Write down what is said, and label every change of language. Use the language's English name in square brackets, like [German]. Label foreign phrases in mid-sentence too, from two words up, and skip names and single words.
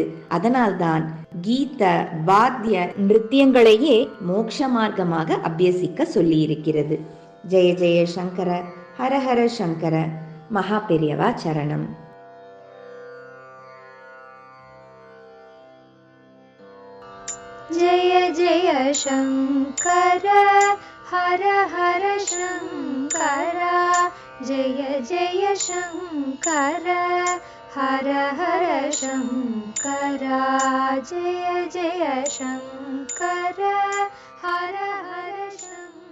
[Tamil] அதனால்தான் கீத, வாத்திய, நிருத்தியங்களையே மோட்ச மார்க்கமாக அபியசிக்க சொல்லியிருக்கிறது. [Sanskrit] जय जय शङ्कर, हर हर शङ्कर. [Tamil] மகா பெரியவா சரணம். [Sanskrit] ஜெய जय शङ्कर हर हर शङ्कर जय जय शङ्कर हर हर शङ्कर जय जय शङ्कर हर हर शङ्कर।